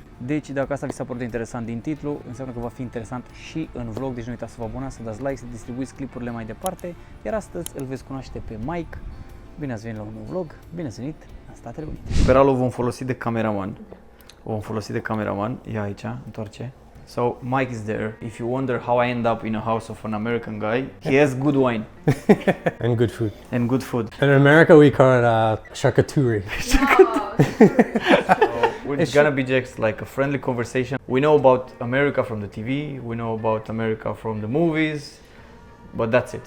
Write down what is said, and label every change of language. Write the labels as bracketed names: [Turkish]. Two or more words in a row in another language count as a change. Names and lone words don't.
[Romanian] Deci dacă asta vi s-a părut interesant din titlu, înseamnă că va fi interesant și în vlog, deci nu uitați să vă abonați, să dați like, să distribuiți clipurile mai departe, iar astăzi îl veți cunoaște pe Mike. Bine ați venit la un nou vlog, bine ați venit în Statele Unite. Pe Ralu vom folosi de cameraman. Ia aici, întoarce. [English] So Mike is there. If you wonder how I end up in a house of an American guy, he has good wine. And good food. And good food. In America we call it charcuterie. It's gonna be just like a friendly conversation. We know about America from the TV, we know about America from the movies, but that's it.